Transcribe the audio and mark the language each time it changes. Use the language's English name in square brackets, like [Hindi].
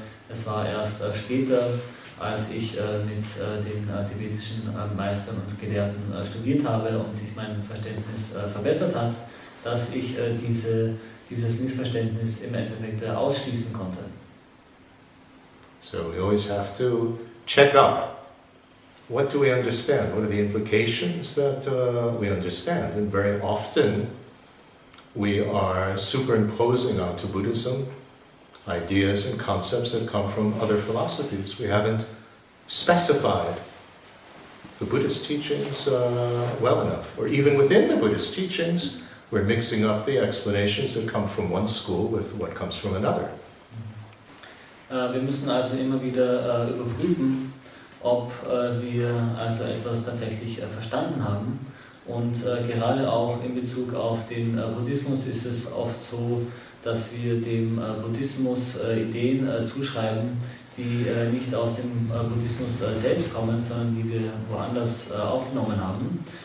[German] es war erst später, als ich mit den tibetischen Meistern und Gelehrten studiert habe und sich mein Verständnis verbessert hat, dass ich dieses Missverständnis im Endeffekt ausschließen konnte. [English] So we always have to check up. What do we understand? What are the implications that we understand? And very often we are superimposing onto Buddhism ideas and concepts that come from other philosophies. We haven't specified the Buddhist teachings well enough. Or even within the Buddhist teachings, we're mixing up the explanations that come from one school with what comes from another. [German] Wir müssen also immer wieder überprüfen, ob wir also etwas tatsächlich verstanden haben. Und gerade auch in Bezug auf den Buddhismus ist es oft so, dass wir dem Buddhismus Ideen zuschreiben, die nicht aus dem Buddhismus selbst kommen, sondern die wir woanders aufgenommen haben.